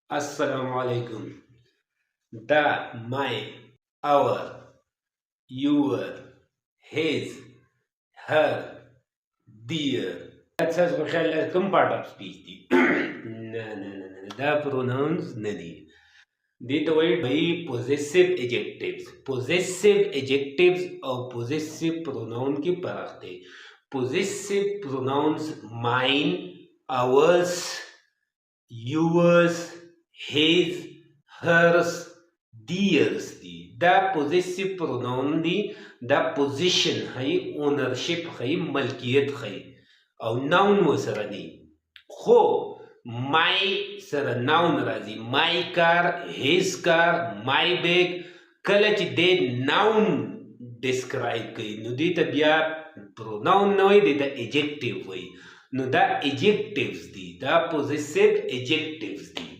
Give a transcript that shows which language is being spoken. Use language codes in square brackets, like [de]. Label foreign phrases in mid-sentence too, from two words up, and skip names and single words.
[ar] السلام عليكم. [en] The, my, our, your, his, her, their. That's some part of speech دي. [ps] نه دا pronouns نه دي. دي ته وایي [en] possessive adjectives. Possessive adjectives [ps] او [en] possessive pronoun [ps] کې فرق دی. [en] Possessive pronouns mine, ours, yours, his, hers, theirs دي. [ps] دا [en] possessive pronoun [ps] دي. دا position ښيي، ownership ښيي، ملکیت ښيي او noun ورسره دي. خو my سره noun راځي. [en] my car، his car، my bag. [ps] کله چې دی [en] noun describe [ps] کوي نو دې ته بیا pronoun نه وایي، دې ته adjective وایي. نو دا adjectives دي، دا [en] possessive adjectives [ps] دي.